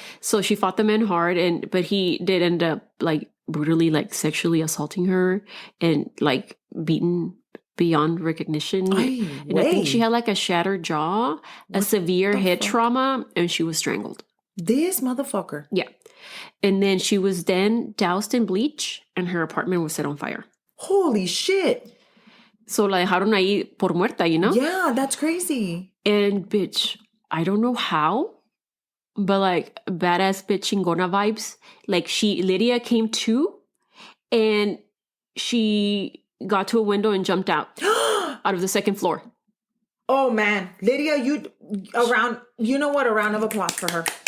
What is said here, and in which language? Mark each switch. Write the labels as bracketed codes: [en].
[en] So she fought the man hard, but he did end up like brutally, like sexually assaulting her and like beaten beyond recognition. And I think she had like a shattered jaw, a severe head trauma, and she was strangled. This motherfucker. Yeah. And then she was then doused in bleach, and her apartment was set on fire. Holy shit. [es] So la dejaron ahí por muerta, [en] Yeah, that's crazy. And bitch, I don't know how, but like badass bitch [es] chingona [en] vibes. Like Lydia came to, and she got to a window and jumped out of the second floor. Oh man, Lydia, a round of applause for her.